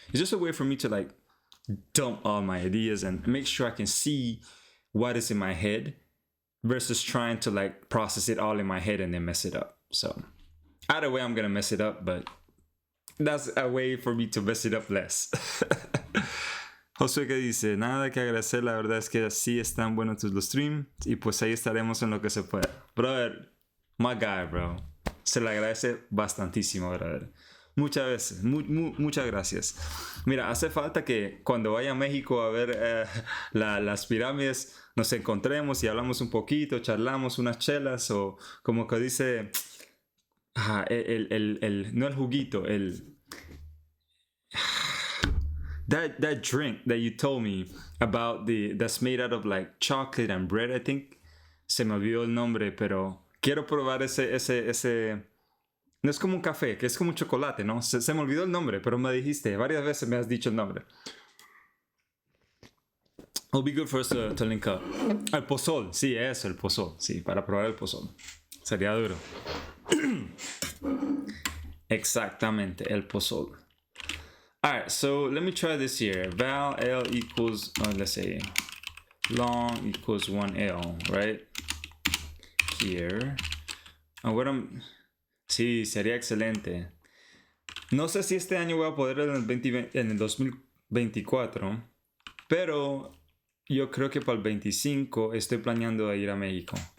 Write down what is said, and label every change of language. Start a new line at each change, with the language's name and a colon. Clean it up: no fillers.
English: It's just a way for me to like dump all my ideas and make sure I can see what is in my head versus trying to like process it all in my head and then mess it up. So either way, I'm gonna mess it up, but that's a way for me to mess it up less.
Spanish: Josué que dice, nada que agradecer, la verdad es que así están buenos los streams y pues ahí estaremos en lo que se pueda. Brother,
English: my guy,
Spanish: bro. Se le agradece bastantísimo, brother. Muchas veces, muchas gracias. Mira, hace falta que cuando vaya a México a ver las pirámides nos encontremos y hablamos un poquito, charlamos unas chelas o como que dice, no el juguito,
English: that drink that you told me about that's made out of like chocolate and bread, I think.
Spanish: Se me olvidó el nombre, pero quiero probar ese no es como un café, que es como un chocolate, ¿no? Se me olvidó el nombre, pero me dijiste, varias veces me has dicho el nombre.
English: It'll be good for us to link up.
Spanish: El pozol, sí, eso, el pozol. Sí, para probar el pozol. Sería duro. Exactamente, el pozol.
English: Alright, so let me try this here. Val L equals, let's say, long equals 1L, right? Here.
Spanish: And what Sí, sería excelente. No sé si este año voy a poder en el 2024, pero yo creo que para el 25 estoy planeando ir a México.